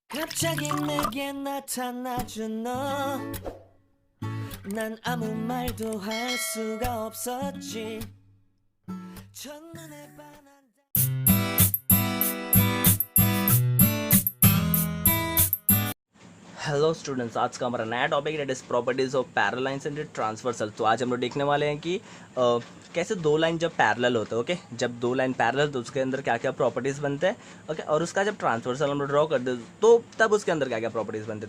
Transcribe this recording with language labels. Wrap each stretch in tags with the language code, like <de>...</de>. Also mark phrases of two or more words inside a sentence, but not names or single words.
<ko>갑자기 내게 나타나준 너, 난 아무 말도 할 수가 없었지. 첫눈에 반한</ko> <en>hello students,</en> <hi>आज का हमारा नया टॉपिक है</hi> <en>is properties of parallel lines and transversal.</en> <hi>तो आज हम लोग देखने वाले हैं कि कैसे दो लाइन जब पैरेलल होते हैं, ओके, जब दो</hi> <en>line parallel</en> <hi>तो उसके अंदर क्या क्या प्रॉपर्टीज़ बनते हैं, ओके, और उसका जब ट्रांसवर्सल हम लोग ड्रॉ कर दे तो तब उसके अंदर क्या क्या प्रॉपर्टीज़ बनते हैं।</hi>